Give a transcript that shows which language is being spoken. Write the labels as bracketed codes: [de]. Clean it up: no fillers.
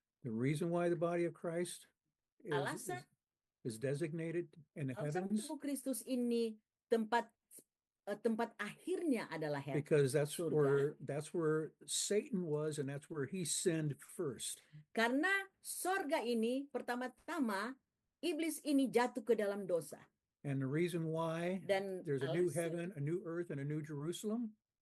[en] The reason why the body of Christ [id] Alasan [en] is designated in the heavens, [id] tubuh Kristus ini tempat akhirnya adalah [en] because that's [id] surga. [en] where Satan was, and that's where he sinned first. [id] Karena surga ini pertama-tama iblis ini jatuh ke dalam dosa. [en] And the reason why [id] Dan [en] there's a new heaven, a new earth, and a new Jerusalem,